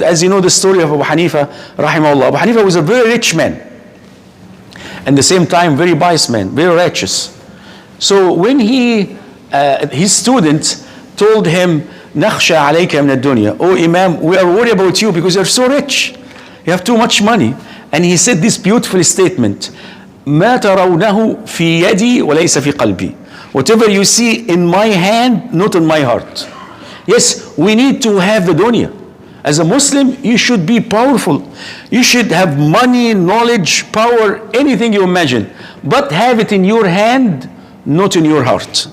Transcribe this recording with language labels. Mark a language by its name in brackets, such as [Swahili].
[English] As you know the story of Abu Hanifa, rahimahullah. Abu Hanifa was a very rich man. And at the same time, very pious man, very righteous. So when his student told him, [Arabic] نخشى عليك من الدنيا. [English] Oh Imam, we are worried about you because you're so rich. You have too much money. And he said this beautiful statement, [Arabic] ما ترونه في يدي وليس في قلبي. [English] Whatever you see in my hand, not in my heart. Yes, we need to have the dunya. As a Muslim, you should be powerful. You should have money, knowledge, power, anything you imagine. But have it in your hand, not in your heart.